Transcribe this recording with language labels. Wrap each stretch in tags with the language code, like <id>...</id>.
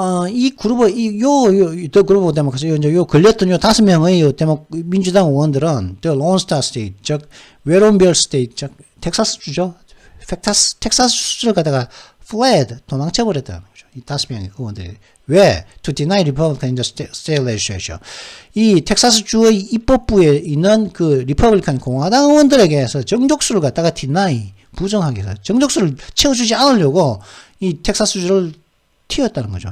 <ko>이 그룹, 더 그룹 데모크라시, 이제 요 걸렸던 요 5명의 요 민주당 의원들은, 론스타 스테이트, 즉, 외로운별 스테이트, 즉, 텍사스주죠. 텍사스주를 갖다가 fled, 도망쳐버렸다는 거죠. 이 5명의 의원들이. 왜?</ko> <en>To deny Republican in the state legislature.</en> <ko>이 텍사스주의 입법부에 있는 그 리퍼블리칸 공화당 의원들에게서 정족수를 갖다가 deny, 부정하게 해서 정족수를 채워주지 않으려고 이 텍사스주를 튀었다는 거죠.</ko>